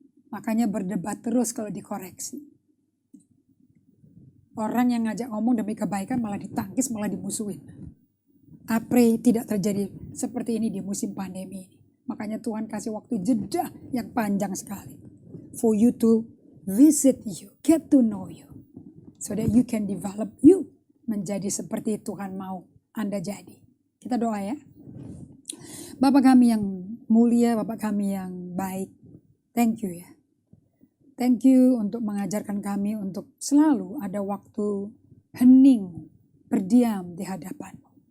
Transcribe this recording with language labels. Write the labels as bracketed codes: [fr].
[id] Makanya berdebat terus kalau dikoreksi. Orang yang ngajak ngomong demi kebaikan malah ditangkis, malah dimusuhin. [en] I pray [id] tidak terjadi seperti ini di musim pandemi ini. Makanya Tuhan kasih waktu jeda yang panjang sekali. [en] For you to visit you, get to know you. So that you can develop you. [id] Menjadi seperti Tuhan mau Anda jadi. Kita doa ya. Bapak kami yang mulia, Bapak kami yang baik. Thank you ya. Thank you untuk mengajarkan kami untuk selalu ada waktu hening, berdiam di hadapan-Mu.